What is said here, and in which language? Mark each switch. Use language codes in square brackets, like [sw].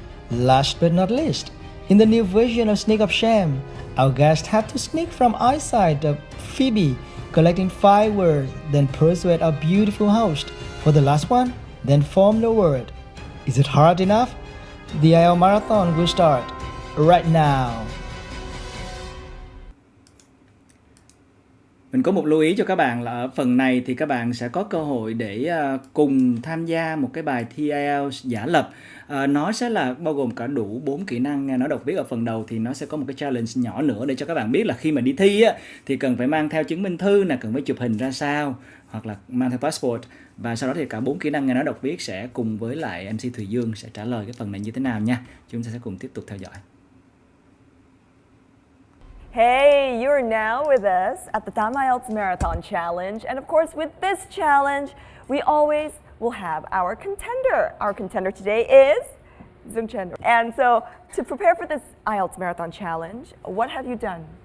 [en] Last but not least, in the new version of Sneak of Shame, our guests have to sneak from eyesight of Phoebe, collecting 5 words, then persuade our beautiful host for the last one, then form the word. Is it hard enough? The IELTS marathon will start right now. [vi] Mình có một lưu ý cho các bạn là ở phần này thì các bạn sẽ có cơ hội để cùng tham gia một cái bài thi IELTS giả lập. Nó sẽ là bao gồm cả đủ 4 kỹ năng nghe nói đọc viết. Ở phần đầu thì nó sẽ có một cái challenge nhỏ nữa để cho các bạn biết là khi mà đi thi á, thì cần phải mang theo chứng minh thư nè, cần phải chụp hình ra sao, hoặc là mang theo passport. Và sau đó thì cả 4 kỹ năng nghe nói đọc viết sẽ cùng với lại MC Thùy Dương sẽ trả lời cái phần này như thế nào nha. Chúng ta sẽ cùng tiếp tục theo dõi. [en] Hey, you are now with us at the Tam IELTS Marathon Challenge. And of course, with this challenge, we always will have our contender. Our contender today is Dung Chen. And so, to prepare for this IELTS Marathon Challenge, what have you done?